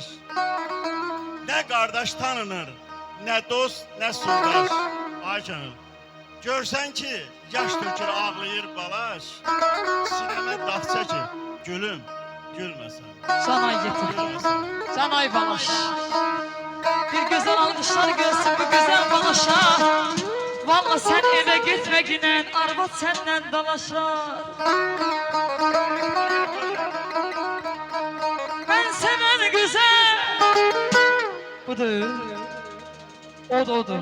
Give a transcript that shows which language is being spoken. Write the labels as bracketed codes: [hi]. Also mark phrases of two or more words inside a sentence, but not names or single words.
[az] Nə qardaş tanınır, nə dost, nə soydaş. Ay canım, görsən ki, yaş tökür ağlayır balaş. Sinəmə dağ çəkir, gülüm, gülməsən. Canay getir. Gülməsən. Canay balaş. [tr] Bir güzel alkışlar gelsin bu güzel balaşa. Valla sen eve gitme ginen arvat senden dalaşar. Ben seven güzel. Budur. Odur.